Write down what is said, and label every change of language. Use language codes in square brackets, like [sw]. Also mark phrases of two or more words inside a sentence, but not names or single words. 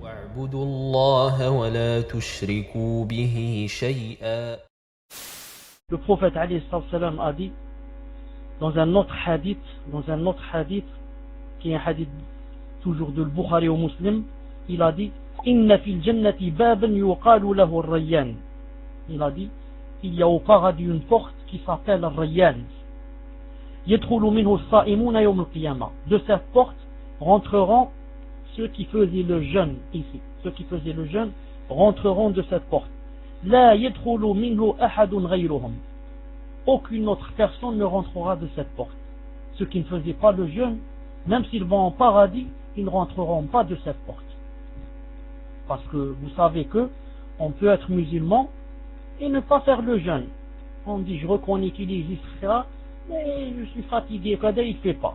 [ar] واعبدوا الله ولا تشركوا به شيئا. [fr] Le prophète [ar] عليه السلام [fr] a dit dans un autre hadith qui est un hadith toujours de Bukhari ou Muslim, il a dit [ar] إن في الجنة بابا يقال له الريان. [fr] Il a dit il y a au paradis une porte qui s'appelle ar-rayyan. [ar] يدخل منه الصائمون يوم القيامة. [fr] De cette porte rentreront ceux qui faisaient le jeûne ici. Ceux qui faisaient le jeûne rentreront de cette porte. [ar] لا يدخل منه أحد غيرهم. [fr] Aucune autre personne ne rentrera de cette porte. Ceux qui ne faisaient pas le jeûne, même s'ils vont en paradis, ils ne rentreront pas de cette porte. Parce que vous savez que on peut être musulman et ne pas faire le jeûne. On dit je reconnais qu'il existe ça, mais je suis fatigué, il ne fait pas.